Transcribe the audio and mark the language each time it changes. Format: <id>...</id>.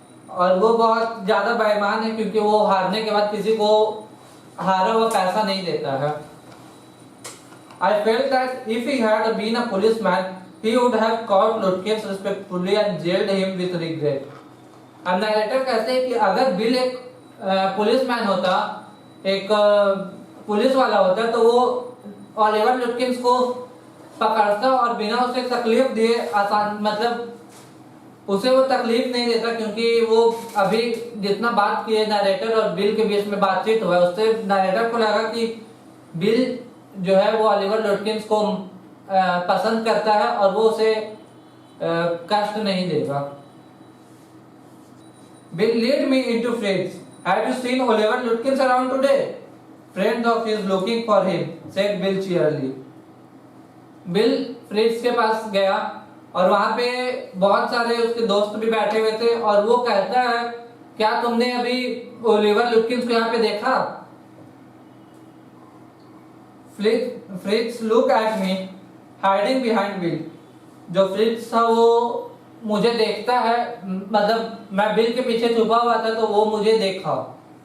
<hi>और वो बहुत ज्यादा बेईमान है क्योंकि वो हारने के बाद किसी को हारा हुआ पैसा नहीं देता है।</hi> <en>I felt that if he had been a policeman, he would have caught Lutkins respectfully and jailed him with regret.</en> <hi>अब नैरेटर कहते हैं कि अगर बिल एक पुलिसमैन होता, एक पुलिस वाला होता, तो वो ओलिवर लुटकिंस को पकड़ता और बिना उसे तकलीफ दिए आसान, मतलब उसे वो तकलीफ नहीं देता, क्योंकि वो अभी जितना बात किए नैरेटर और बिल के बीच में बातचीत हुआ, उससे नैरेटर को लगा कि बिल जो है वो ओलिवर लुटकिंस को पसंद करता है और वो उसे कष्ट नहीं देगा।</hi> <en>Bill lead me into Fritz. Have you seen Oliver Lutkins around today? Friends of his looking for him, said Bill cheerily.</en> <hi>Bill Fritz के पास गया और वहां पे बहुत सारे उसके दोस्त भी बैठे हुए थे और वो कहता है, क्या तुमने अभी ओलिवर लुटकिंस को यहाँ पे देखा?</hi> <en>Fritz look at me, hiding behind Bill.</en> <hi>जो फ्रिट्स था वो मुझे देखता है, मतलब मैं बिल के पीछे छुपा हुआ था तो वो मुझे देखा।</hi>